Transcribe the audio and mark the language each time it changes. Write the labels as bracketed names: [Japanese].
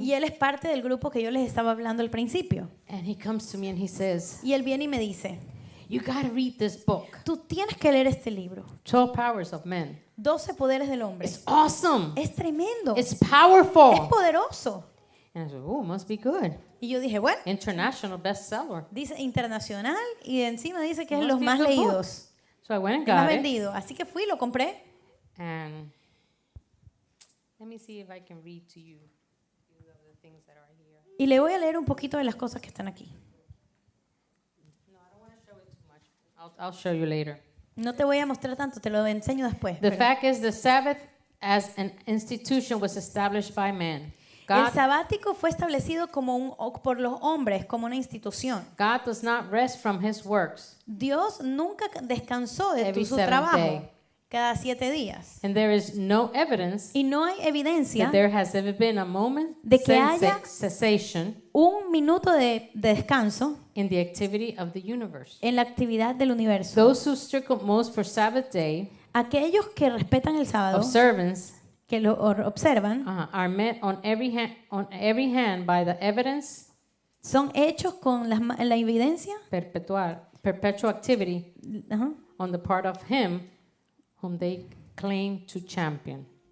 [Spanish] y él es parte del grupo que yo les estaba hablando al principio. [English] And he comes to me and he says, [Spanish] Y él viene y me dice, [English] you got to read this book, [Spanish] tú tienes que leer este libro, [English] 12 Powers of Men. [Spanish] 12 poderes del hombre. [English] It's awesome. [Spanish] Es tremendo, [English] It's [Spanish] es [English] powerful. [Spanish] poderoso. [English] And I said, oh, must be good. [Spanish] Y yo dije, bueno, [English] International bestseller. [Spanish] dice internacional y encima dice que es [English] Must [Spanish] los [English] be [Spanish] más [English] a good book. [Spanish] leídos, [English] So I went and [Spanish] el más [English] got it. [Spanish] vendido. Así que fui, lo compré. [English] And let me see if I can read to you a few of the things that are here. [Spanish] Y le voy a leer un poquito de las cosas que están aquí. [English] No, I don't want to show it too much. I'll show you later. [Spanish] No te voy a mostrar tanto, te lo enseño después. [English] The [Spanish] pero- [English] fact is, the Sabbath as an institution was established by man. [Spanish] El [English] God, [Spanish] sabático fue establecido por los hombres como una institución. [English] God does not rest from his works, [Spanish] Dios nunca descansó de [English] Every [Spanish] su [English] seventh [Spanish] trabajo [English] day. [Spanish] cada 7 días. [English] and there is no evidence [Spanish] Y no hay evidencia [English] that there has ever been a moment [Spanish] de que haya [English] cessation [Spanish] un minuto de descanso [English] in the activity of the universe. [Spanish] en la actividad del universo. [English] Those who strict most for Sabbath day [Spanish] Aquellos que respetan el sábado, [English] observance [Spanish] que lo observan, [English] are met on every hand by the evidence [Spanish] son hechos con la evidencia [English] perpetual activity ajá, on the part of him whom they claim to champion.